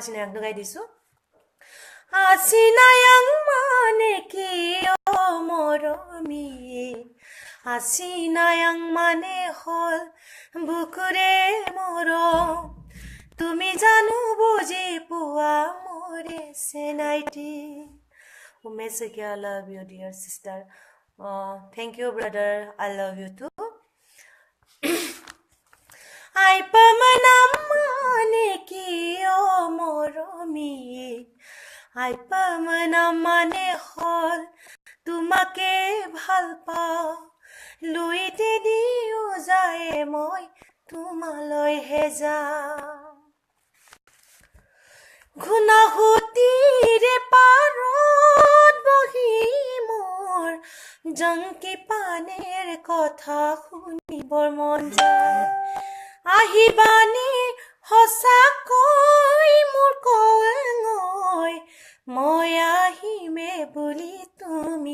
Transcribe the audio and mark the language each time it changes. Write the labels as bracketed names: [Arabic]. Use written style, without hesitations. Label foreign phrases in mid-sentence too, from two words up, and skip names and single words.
[Assamese] চিনায়াংটো গাই দিছোঁ চিনায়াং মানে কি অ মৰমী চিনায়াং মানে হ'ল বুকুৰে মৰম তুমি জানো বুজি পোৱা মোৰে চেনাইটি উমেশ শইকীয়া [English] I love you dear sister thank you brother I love you too [Assamese] আই পামানাম মানে কি অ' মৰমী আই পামানাম মানে হ'ল তোমাক ভাল পাওঁ লুইতে দিউ যায় মই তোমালৈ হে যাম ঘুনাহুতিৰে পাৰত বহি মোৰ জংকি পানেৰ কথা শুনিবৰ মন যায় আহিবানে সঁচাকৈ মোৰ কঙৈ মই আহিমে বুলি তুমি